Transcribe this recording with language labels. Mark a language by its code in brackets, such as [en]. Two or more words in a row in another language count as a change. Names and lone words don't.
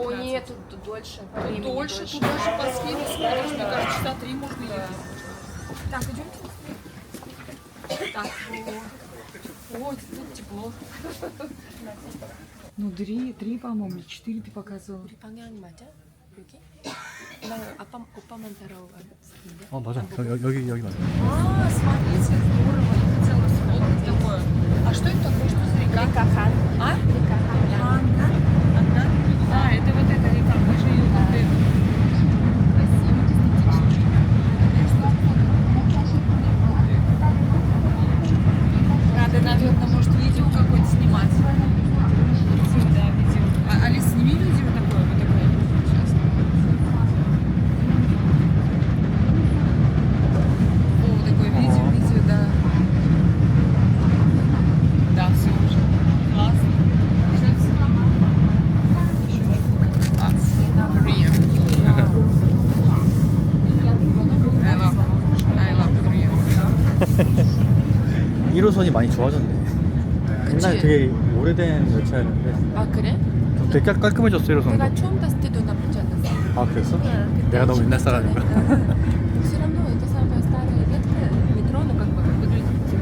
[ru] О, нет, тут дольше. по времени Дольше, туда же по схеме смотришь, мне кажется, часа 3 можно ехать. Так, идемте. Так, ой, тут тепло. Ну, 3, по-моему, 4 ты показывала. [ko] 방향 맞아? 여기? 나 오빠만 따라오는데. 어, 맞아. 여기 맞아. [ru] А, смотрите, здорово, я хотела вспомнить такое. А что это такое, что за река? Река Хан. А? Река Хан. Ага. А, это вот эта река, мы же ее тут красиво, эстетично. Надо, наверное, может, видео какое-то снимать. Видео, да, видео. Алис, сними видео такое, вот такое. Сейчас. О, такое видео, да. Да, все уже. Классно. [en] Korea. I love Korea. [ko] 1호선이 많이 좋아졌네. 옛날에 되게 오래된 열차였는데 아 그래? 되게 깔끔해졌어 1호선도. 내가 처음 봤을 때도 나쁘지 않았어. 아 그랬어? 그때 내가 너무 옛날 사람인가? [ru] Все равно это самая старая ветка метро, но как бы выглядит